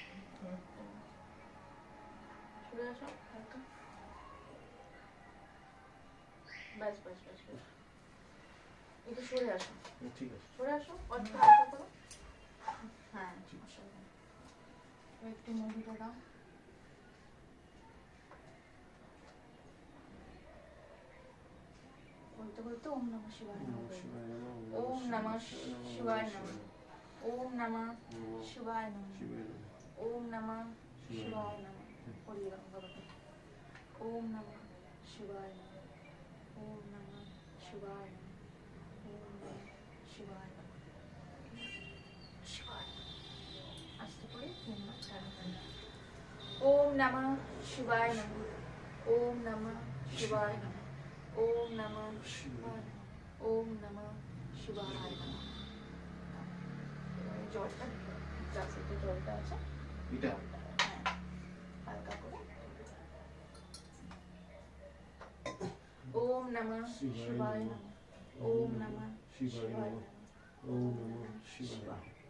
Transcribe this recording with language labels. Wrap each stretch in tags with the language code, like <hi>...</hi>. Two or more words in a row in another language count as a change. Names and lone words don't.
<bn>সরে আসো হালকা, ব্যাস ব্যাস ব্যাস ব্যাস, একটু সরে আসো, ঠিক আছে, সরে আসো, অল্প হালকা করো, হ্যাঁ অসুবিধা নেই। একটু মুভিটা দাও। বলতে বলতে</bn> <sa>ওম নমঃ শিবায় নমঃ, ওম নমঃ শিবায় নমঃ, ওম নমঃ শিবায় নমঃ, ওম নমঃ শিবায় নমঃ,</sa> <bn>পড়িয়ে দাও বাবাকে।</bn> <sa>ওম নমঃ শিবায় নমঃ, ওম নমঃ শিবায় নমঃ। ওম নমঃ শিবায় নমঃ। শিবায় নমঃ।</sa> <bn>আস্তে করে 3 বার চালু করুন।</bn> <sa>ওম নমঃ শিবায় নমঃ। ওম নমঃ শিবায় নমঃ। ওম নমঃ শিবায় নমঃ। ওম নমঃ শিবায় নমঃ।</sa> <bn>এবারে জলটা দিতে হবে। গ্লাসেতে জলটা আছে, এটা জলটা, হ্যাঁ, হালকা করে।</bn> <sa>ওম নমঃ শিবায় নমঃ। ওম নমঃ শিবায় নমঃ। ওম নমঃ শিবায়।</sa>